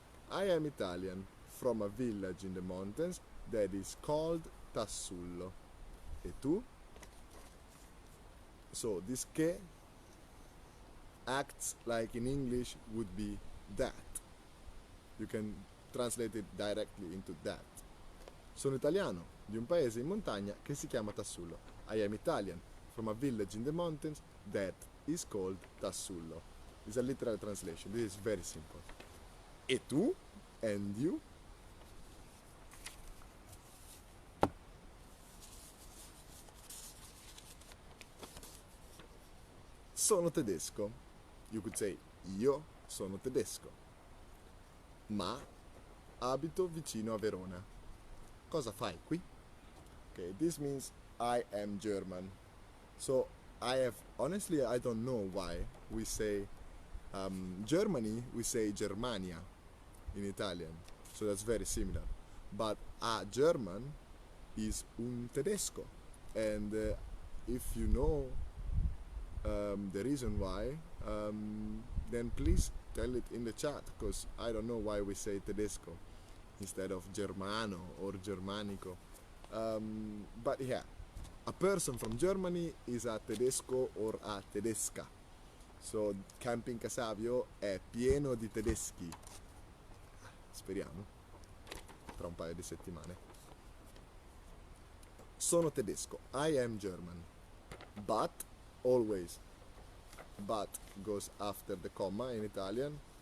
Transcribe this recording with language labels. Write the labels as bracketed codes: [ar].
[en] I am Italian from a village in the mountains that is called Tassullo. [it] E tu? [en] So this che acts like in English would be that. You can translate it directly into that. [it] Sono italiano di un paese in montagna che si chiama Tassullo. [en] I am Italian from a village in the mountains that is called Tassullo. It's a literal translation. This is very simple. [it] E tu? [en] And you? [it] Sono tedesco. [en] You could say [it] io sono tedesco. Ma abito vicino a Verona. Cosa fai qui? [en] Okay, this means I am German. So honestly, I don't know why we say Germany, we say Germania in Italian. So that's very similar. But a German is [it] un tedesco. [en] And if you know the reason why, then please tell it in the chat, because I don't know why we say tedesco instead of germano or germanico. But yeah, a person from Germany is a tedesco or a tedesca. [it] So Camping Savio è pieno di tedeschi. Speriamo, tra un paio di settimane. [en] Sono tedesco. I am German. But always, but goes after the comma in Italian.